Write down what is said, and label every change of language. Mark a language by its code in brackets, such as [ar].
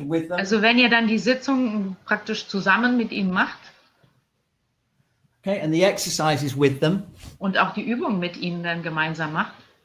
[de] Also wenn ihr dann die Sitzung praktisch zusammen mit ihnen macht, [en] okay, and the exercises with them, [de] und auch die Übung mit ihnen dann gemeinsam macht,